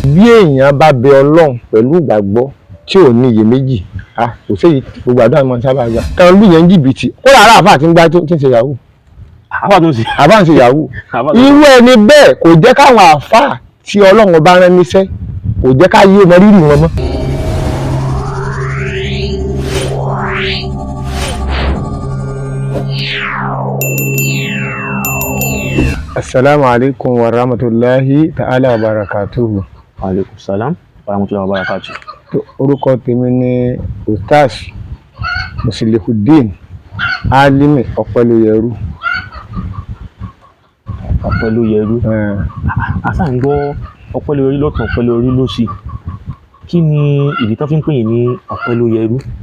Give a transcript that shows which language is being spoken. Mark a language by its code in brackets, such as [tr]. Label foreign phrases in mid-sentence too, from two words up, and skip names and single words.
[yo] Bí èèyàn bá bẹ ọlọ́run pẹ̀lú ìgbàgbọ́ tí ò ní iyèméjì, kò séyìí gbogbo àdúrà máa ń sábà gbà. Táwọn lù yẹn ń jìbìtì, ó rà àáfà tí ń gbá tí ń ṣe yahoo. Àáfà ń ṣe yahoo. Irú ẹni bẹ́ẹ̀ kò jẹ́ káwọn àáfà tí ọlọ́run ọba rán níṣẹ́, kò jẹ́ ká yé ọmọ rírì wọn mọ́. [ar] السلام عليكم ورحمة الله تعالى وبركاته. وعليكم السلام ورحمة الله وبركاته. [yo] Orúkọ tèmi ni Ustaz Muslihuddin Alimi Ọpẹ́lóyẹrú. Ọpẹ́lóyẹrú. Àṣà ń gbọ́ Ọpẹ́lóyẹrú lọ́tún Ọpẹ́lóyẹrú lósì. Kí ni ìdí tó fi ń pè yín ní Ọpẹ́lóyẹrú?